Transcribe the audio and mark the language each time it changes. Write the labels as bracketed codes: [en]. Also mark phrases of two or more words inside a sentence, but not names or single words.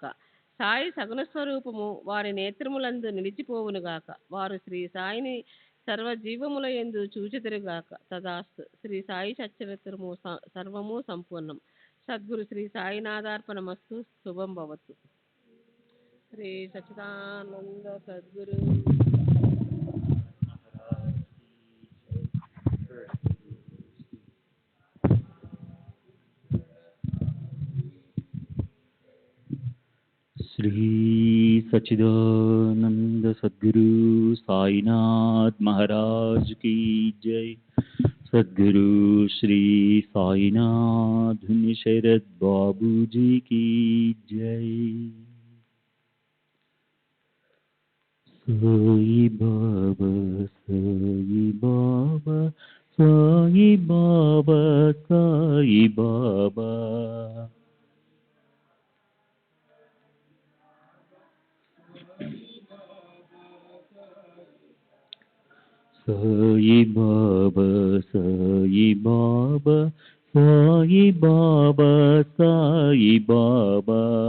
[te] సాయి సగుణ స్వరూపము వారి నేత్రములందు నిలిచిపోవునుగాక. వారు శ్రీ సాయిని సర్వజీవముల యందు చూచెదరుగాక. తదాస్తు. శ్రీ సాయి సచ్చరిత్రము సర్వము సంపూర్ణం. సద్గురు శ్రీ సాయినాథార్పణమస్తు. శుభం భవతు. శ్రీ సచ్చిదానంద సద్గురు [hi] श्री सच्चिदानंद सद्गुरु साईनाथ महाराज की जय। सद्गुरु श्री साईनाथ शरद बाबू जी की जय। साई बाबा साई बाबा साई बाबा साई बाबा। साई बाबा साई बाबा साई बाबा साई बाबा।